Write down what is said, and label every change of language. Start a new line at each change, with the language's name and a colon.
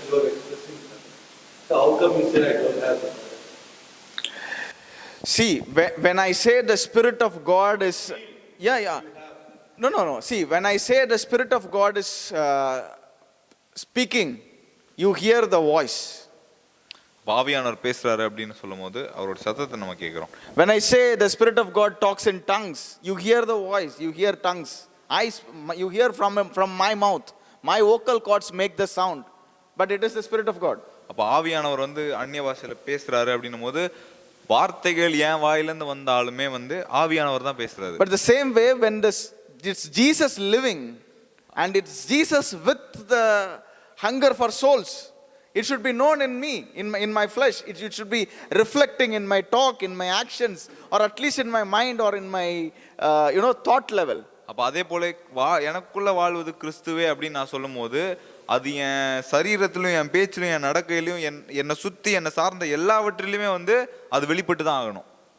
English: You are expressing that. So how come you say I don't have that? See, when I say the Spirit of God is, yeah. No. See, when I say the Spirit of God is speaking, you hear the voice.
Tamil: ஆவியானவர் பேசுறாரு அப்படின்னு சொல்லும்போது அவரோட சத்தத்தை நம்ம கேட்கிறோம்.
English: When I say the Spirit of God talks in tongues, you hear the voice, you hear tongues. You hear from my mouth. My vocal cords make the sound. But it is the Spirit of God.
Tamil: அப்போ ஆவியானவர் வந்து அந்நிய பாஷையில பேசுறாரு அப்படின்னும் போது வார்த்தைகள் என் வாயிலிருந்து வந்தாலுமே வந்து ஆவியானவர் தான் பேசுறாரு.
English: But the same way when it's Jesus living and it's Jesus with the hunger for souls, it should be known in me, in my flesh. It should be reflecting in my talk, in my actions, or at least in my mind or in my thought level.
Tamil: அப்போ அதே போல எனக்குள்ள வாழ்வது கிறிஸ்துவே அப்படின்னு நான் சொல்லும் போது அது என் சரீரத்திலும் என் பேச்சிலும் என் நடக்கையிலும் என்னை சுற்றி என்னை சார்ந்த எல்லாவற்றிலுமே வந்து அது வெளிப்பட்டு தான் ஆகணும்.